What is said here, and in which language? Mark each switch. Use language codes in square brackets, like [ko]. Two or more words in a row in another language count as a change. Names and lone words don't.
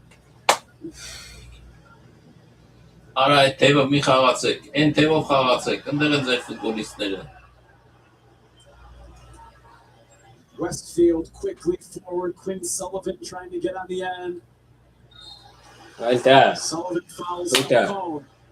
[en] Alright, [hy] թեյվը մի խաղացեք, են թեյվով խաղացեք, ընդեղ են ձեր ֆուտբոլիստները։ [en] Westfield quickly forward, Quinn Sullivan trying to get on the end. Right there. Sullivan fouls Right there. phone.